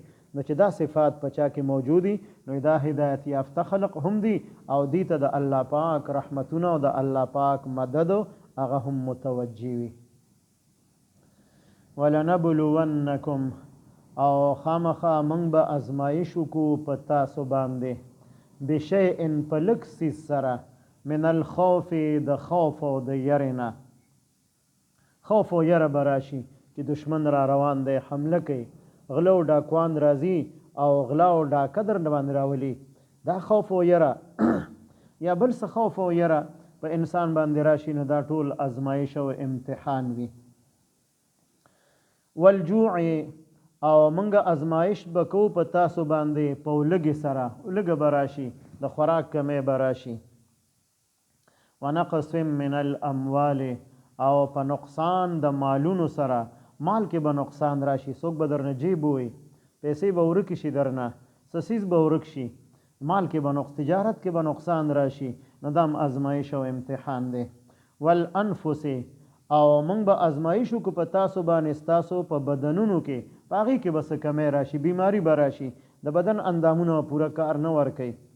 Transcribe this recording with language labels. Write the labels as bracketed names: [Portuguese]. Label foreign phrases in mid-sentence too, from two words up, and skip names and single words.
[Pashto] نو چې دا صفات په چا کې موجودي نو دا هدایت یافته خلق هم دي او دې ته د الله پاک رحمتونه او د الله پاک مدد هغه هم متوجه وي. ولنبلونکم، او خامخا موږ به ازمایش وکړو په تاسو باندې بشیء په لږ څیز سره [Arabic] من الخوف [Pashto] د خوف او د یرې نه. خوف او یره به راشي چې دشمن را روان دی، حمله کوي، غله او ډاکوان راځي او غلا او ډاکه در باندې راولي، دا خوف او یره یا بل څه خوف او یره په انسان باندې راشي، نو دا ټول ازمایش او امتحان وي. والجوع، او منګه ازمایش بکو په تاسو باندې په لږې سره، لږه به راشي، د خوراک کمی به راشي. [Arabic] ونقص من الاموال، [Pashto] او په نقصان د مالونو سره، مال کې به نقصان راشي، څوک به درنه جیب وي، پیسې به ورکې شي، درنه سسیز به ورک شي، مال کې به تجارت کې به نقصان راشي، نو دا هم ازمایش او امتحان دی. والانفس، او موږ به ازمایش وکړو په تاسو باندې ستاسو په بدنونو کې، په هغې کې به څه کمی راشي، بیماري به راشي، د بدن اندامونه پوره کار نه ورکوي.